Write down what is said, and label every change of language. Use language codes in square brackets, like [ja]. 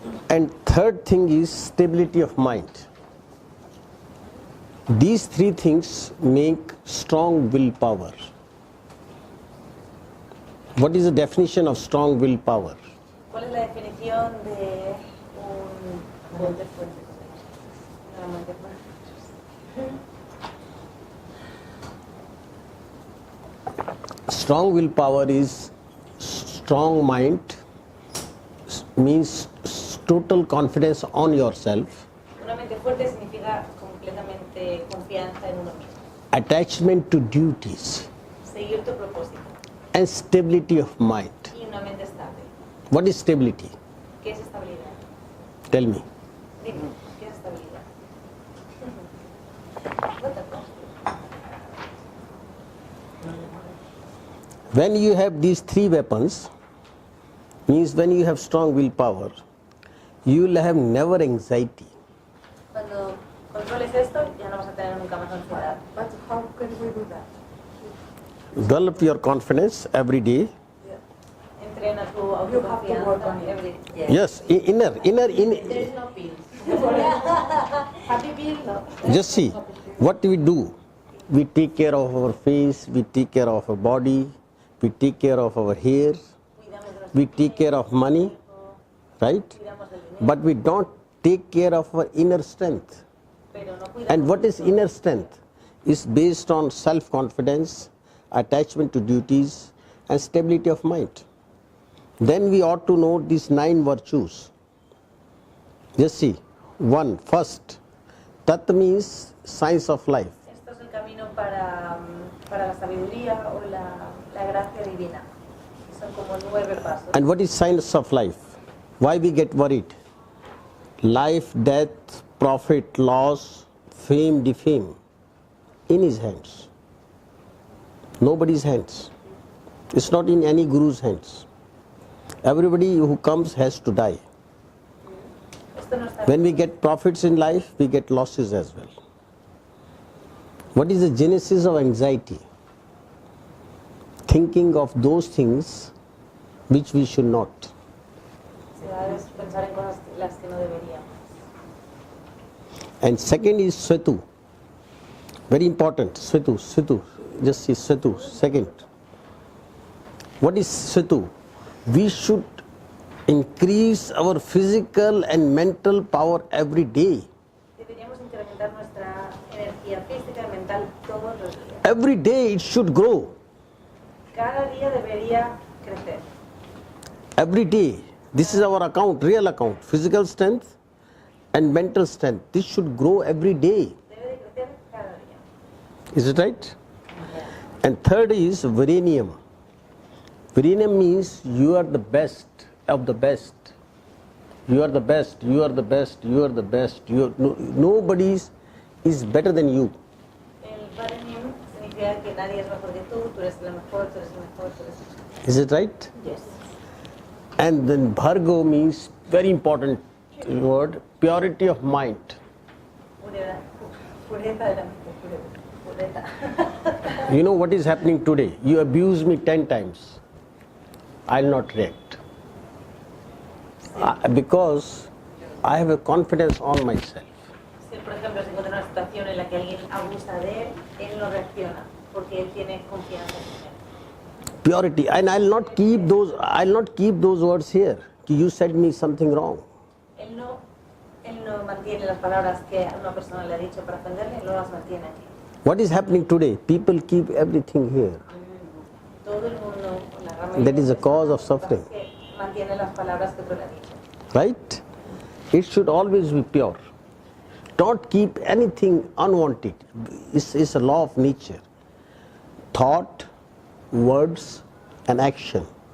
[en] And third thing is stability of mind. These three things make strong willpower. What is the definition of strong willpower? [es] ¿Cuál es la definición de un mente fuerte? Una mente fuerte. [en] Strong willpower is strong mind, means total confidence on yourself, [es] Una mente fuerte significa completamente confianza en uno mismo. [en] attachment to duties, [es] Seguir tu propósito [en] and stability of mind. [es] y una mente estable. [en] What is stability? [es] ¿Qué es estabilidad? [en] Tell me. [es] Dime, ¿qué es estabilidad? [en] What the fuck? When you have these three weapons, means when you have strong willpower, you will have never anxiety. [es] Cuando controles esto, ya no vas a tener nunca más ansiedad. [en] But how can we do that? Develop your confidence every day. [es] Entrena tu [en] You have to work on [es] autoconfianza [en] it. every day. Yes, inner. There is no pills. Happy pill, no. Just see, what we do, we take care of our face, we take care of our body, we take care of our hair, Cuidamos de nuestro we take care of money, right? cuidamos del dinero, But we don't take care of our inner strength. pero no cuidamos. And what is inner strength? Is based on self-confidence, attachment to duties, and stability of mind. Then we ought to know these 9 virtues. Just see, first, Tat means science of life. [es] Esto es el camino para la sabiduría o la gracia divina. Son como 9 pasos. [en] And what is science of life? Why we get worried? Life, death, profit, loss, fame, defame, in his hands. Nobody's hands. It's not in any guru's hands. Everybody who comes has to die. [es] Esto no está [en] When we get profits in life, we get losses as well. What is the genesis of anxiety? Thinking of those things which we should not. [es] ansiedad es pensar en cosas las que no deberíamos. [en] And second is Svetu. Very important. Svetu. Just see Svetu. Second. What is Svetu? We should increase our physical and mental power every day. [es] Deberíamos incrementar nuestra energía física y mental todos los días. [en] Every day it should grow. [es] Cada día debería crecer. [en] Every day. This is our account, real account. Physical strength and mental strength. This should grow every day. [es] Debe de crecer cada día. [en] Is it right? And third is Virenium. Virenium means you are the best of the best. You are the best, you are the best, you are the best. Nobody is better than you. [es] El Varenium significa que nadie es mejor que tú eres la mejor, tú eres el mejor, tú eres el mejor. [en] Is it right? Yes. And then Bhargo means very important word, purity of mind. [es] Pureza, pureza de la mente, pureza. [en] You know what is happening today? You abuse me 10 times. I'll not react. Because I have a confidence on myself. [es] Si él, por ejemplo, se encuentra en una situación en la que alguien abusa de él no reacciona porque él tiene confianza en él. [en] Purity. And I'll not keep those words here. You said me something wrong. [es] Él no mantiene las palabras que a una persona le ha dicho para ofenderle, él no las mantiene aquí. [en] What is happening today? People keep everything here. [es] Todo el mundo, la gran mayoría [en] That is the [es] de [en] cause of [es] personas [en] suffering. [es] que mantiene las palabras que otro le ha dicho. [en] Right? It should always be pure. Don't keep anything unwanted. It's a law of nature. Thought, words, and action.